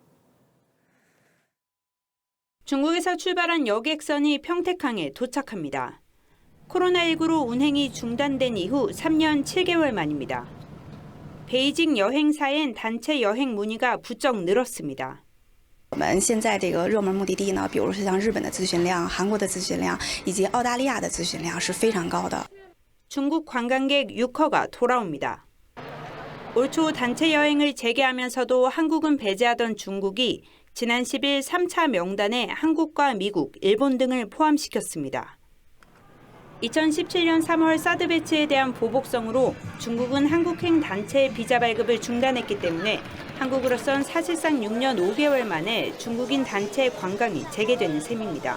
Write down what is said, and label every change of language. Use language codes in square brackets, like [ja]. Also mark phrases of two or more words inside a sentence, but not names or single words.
[ko] 중국에서 출발한 여객선이 평택항에 도착합니다. 코로나19로 운행이 중단된 이후 3년 7개월 만입니다. 베이징 여행사엔 단체 여행 문의가 부쩍 늘었습니다. [zh] 我们现在这个热门目的地呢，比如说像日本的咨询量、韩国的咨询量以及澳大利亚的咨询量是非常高的。 [ko] 중국 관광객 6허가 돌아옵니다. 올 초 단체 여행을 재개하면서도 한국은 배제하던 중국이 지난 10일 3차 명단에 한국과 미국, 일본 등을 포함시켰습니다. 2017년 3월 사드 배치에 대한 보복성으로 중국은 한국행 단체 비자 발급을 중단했기 때문에 한국으로선 사실상 6년 5개월 만에 중국인 단체 관광이 재개되는 셈입니다.